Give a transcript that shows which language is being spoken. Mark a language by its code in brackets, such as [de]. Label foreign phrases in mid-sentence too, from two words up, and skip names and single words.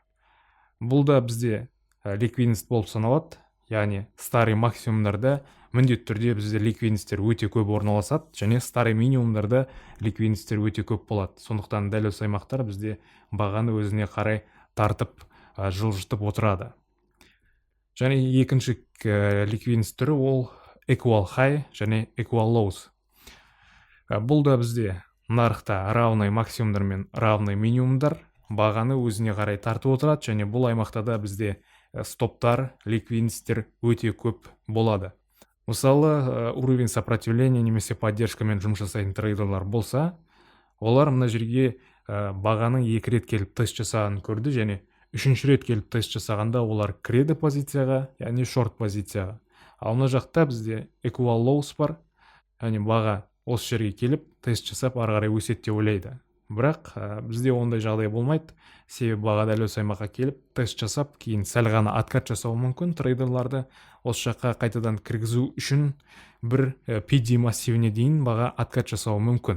[kk] Бұл да бізде ликвидность болып саналады, яғни старый максимумдарда міндетті түрде бізде ликвидностьтер өте көп орналасады және старый минимумдарда ликвидностьтер өте көп болады. Сондықтан дәл осы аймақтар бізде бағаны өзіне қарай тартып жылжытып отырады. Және екінші ликвидность түрі ол [en] equal high [kk] және [en] equal lows. [kk] Бұл да бізде нарықта равный максимумдар мен равный минимумдар бағаны өзіне қарай тартып отырады, және бұл аймақта да бізде стоптар, ликвидностьтер өте көп болады. Мысалы, [ru] уровень сопротивления [kk] немесе поддержкамен жұмыс жасайтын трейдерлар болса, олар мына жерге бағаның 2 рет келіп тест жасағанын көрді, және 3-ші рет келіп тест жасағанда олар кіреді позицияға, яғни шорт позицияға. Ал мына жақта бізде [en] equal lows [kk] бар, яғни баға осы жерге келіп тест жасап ары қарай өседі деп ойлайды. Бірақ бізде ондай жағдай болмайды, себебі баға дәл осы аймаққа келіп тест жасап, кейін сәл ғана откат жасауы мүмкін. Трейдерларды осы жаққа қайтадан кіргізу үшін бір PD массивіне дейін баға откат жасауы мүмкін.